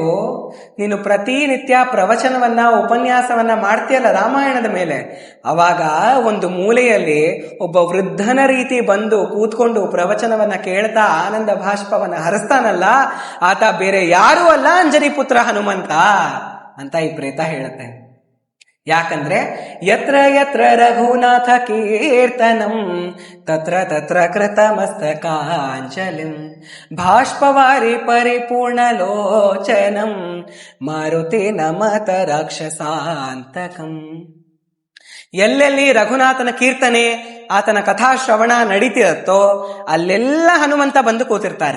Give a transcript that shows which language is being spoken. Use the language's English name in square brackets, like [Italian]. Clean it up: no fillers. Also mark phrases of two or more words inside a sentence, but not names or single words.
[Kannada] ನೀನು ಪ್ರತಿನಿತ್ಯ ಪ್ರವಚನವನ್ನ, ಉಪನ್ಯಾಸವನ್ನ ಮಾಡ್ತೀಯಲ್ಲ ರಾಮಾಯಣದ ಮೇಲೆ, ಅವಾಗ ಒಂದು ಮೂಲೆಯಲ್ಲಿ ಒಬ್ಬ ವೃದ್ಧನ ರೀತಿ ಬಂದು ಕೂತ್ಕೊಂಡು ಪ್ರವಚನವನ್ನ ಕೇಳ್ತಾ ಆನಂದ ಭಾಷ್ಪವನ್ನ ಹರಿಸ್ತಾನಲ್ಲ, ಆತ ಬೇರೆ ಯಾರೂ ಅಲ್ಲ, ಅಂಜನಿ ಪುತ್ರ ಹನುಮಂತ ಅಂತ ಈ ಪ್ರೇತ ಹೇಳುತ್ತೆ. [Sanskrit] ಯಾಕಂದ್ರೆ ಯತ್ರ ಯತ್ರ ರಘುನಾಥ ಕೀರ್ತನಂ ತತ್ರ ತತ್ರ ಕೃತ ಮಸ್ತಕಾಂಜಲಿಂ ಭಾಷ್ಪವಾರಿ ಪರಿಪೂರ್ಣ ಲೋಚನಂ ಮಾರುತಿ ನಮತ ರಾಕ್ಷಸಾಂತಕಂ. [Kannada] ಎಲ್ಲೆಲ್ಲಿ ರಘುನಾಥನ ಕೀರ್ತನೆ, ಆತನ ಕಥಾಶ್ರವಣ ನಡೀತಿರತ್ತೋ ಅಲ್ಲೆಲ್ಲ ಹನುಮಂತ ಬಂದು ಕೂತಿರ್ತಾರೆ.